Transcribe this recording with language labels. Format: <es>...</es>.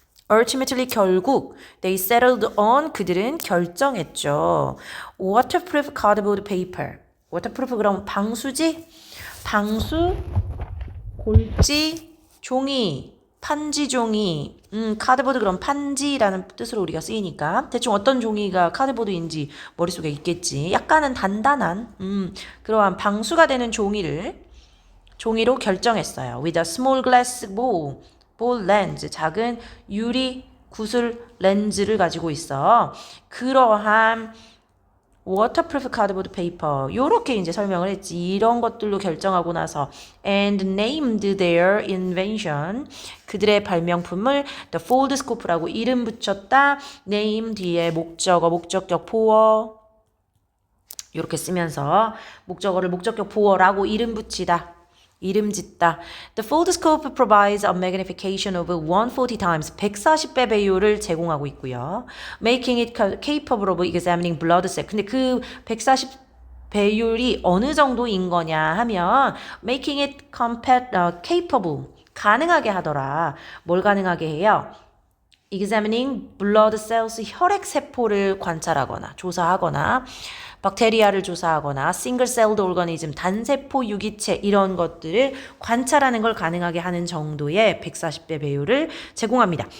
<en>Ultimately 결국 they settled on</en> <ko>그들은 결정했죠.</ko> <en>Waterproof cardboard paper.</en> <ko>waterproof 그럼 방수지? 방수, 골지, 종이, 판지 종이. 카드보드 그럼 판지라는 뜻으로 우리가 쓰이니까 대충 어떤 종이가 카드보드인지 머릿속에 있겠지. 약간은 단단한 그러한 방수가 되는 종이로 결정했어요.</ko> <en>With a small glass ball lens,</en> <ko>작은 유리 구슬 렌즈를 가지고 있어. 그러한</ko> <en>waterproof cardboard paper</en> <ko>요렇게 이제 설명을 했지. 이런 것들로 결정하고 나서</ko> <en>and named their invention</en> <ko>그들의 발명품을 the foldscope라고 이름 붙였다. name 뒤에 목적어, 목적격 보어 요렇게 쓰면서 목적어를 목적격 보어라고 이름 붙이다. 이름 짓다.</ko> <en>The foldscope provides a magnification of 140 times</en> <ko>140배 배율을 제공하고 있고요.</ko> <en>Making it capable of examining blood cells.</en> <ko>근데 그 140 배율이 어느 정도인 거냐 하면</ko> <en>making it capable</en> <ko>가능하게 하더라. 뭘 가능하게 해요?</ko> <en>examining blood cells</en> <ko>혈액 세포를 관찰하거나 조사하거나 박테리아를 조사하거나 싱글셀드 오르가니즘 단세포 유기체 이런 것들을 관찰하는 걸 가능하게 하는 정도의 140배 배율을 제공합니다.</ko>